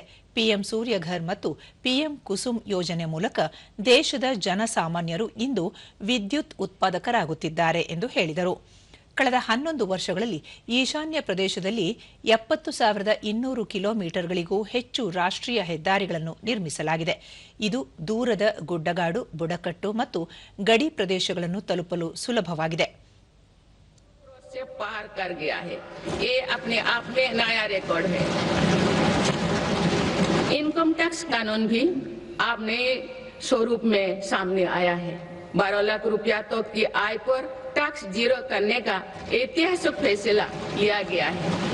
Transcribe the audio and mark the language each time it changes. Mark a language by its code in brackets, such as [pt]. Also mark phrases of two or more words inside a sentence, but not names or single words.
[kn] ಪಿಎಂ ಸೂರ್ಯಘರ್ ಮತ್ತು ಪಿಎಂ ಕುಸುಮ್ ಯೋಜನೆ ಮೂಲಕ ದೇಶದ ಜನಸಾಮಾನ್ಯರು ಇಂದು ವಿದ್ಯುತ್ ಉತ್ಪಾದಕರಾಗುತ್ತಿದ್ದಾರೆ ಎಂದು ಹೇಳಿದರು. ಕಳೆದ 11 ವರ್ಷಗಳಲ್ಲಿ ಈಶಾನ್ಯ ಪ್ರದೇಶದಲ್ಲಿ 70,200 ಕಿಲೋಮೀಟರ್ಗಳಿಗೂ ಹೆಚ್ಚು ರಾಷ್ಟ್ರೀಯ ಹೆದ್ದಾರಿಗಳನ್ನು ನಿರ್ಮಿಸಲಾಗಿದೆ. ಇದು ದೂರದ ಗುಡ್ಡಗಾಡು, ಬುಡಕಟ್ಟು ಮತ್ತು ಗಡಿ ಪ್ರದೇಶಗಳನ್ನು ತಲುಪಲು ಸುಲಭವಾಗಿದೆ. [hi] इनकम टैक्स कानून भी अब नए स्वरूप में सामने आया है. 12 लाख रुपया तक की आय पर टैक्स जीरो करने का ऐतिहासिक फैसला लिया गया है.